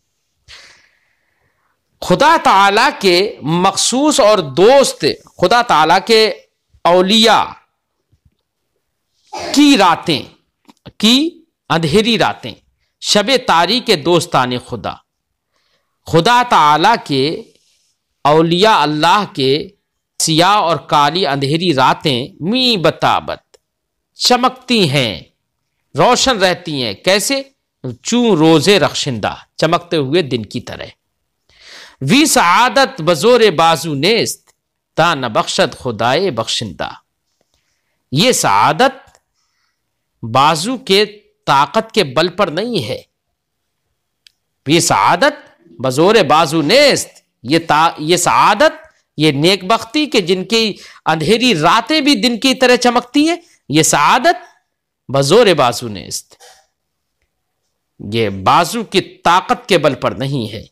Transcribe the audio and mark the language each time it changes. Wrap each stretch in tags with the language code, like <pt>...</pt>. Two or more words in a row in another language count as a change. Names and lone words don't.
<ur>خدا تعالی کے مخصوص اور دوست، خدا تعالی کے اولیاء کی راتیں، کی اندھیری راتیں، شب تاریک کے دوستان خدا، خدا تعالی کے اولیاء اللہ کے سیاہ اور کالی اندھیری راتیں می بتابت چمکتی ہیں، روشن رہتی ہیں، کیسے؟</ur> <fa>چون روزے رخشندہ</fa> <ur>چمکتے ہوئے دن کی طرح۔</ur> <fa>وی سعادت بزور بازو نیست تا نہ بخشد خدائے بخشندہ۔</fa> <ur>یہ سعادت بازو کے طاقت کے بل پر نہیں ہے۔</ur> <fa>یہ سعادت بزور بازو نیست،</fa> <ur>یہ سعادت، یہ نیک بختی کہ جن کی اندھیری راتیں بھی دن کی طرح چمکتی ہیں،</ur> <fa>یہ سعادت بزور بازو نیست،</fa> <ur>یہ بازو کی طاقت کے بل پر نہیں ہے۔</ur>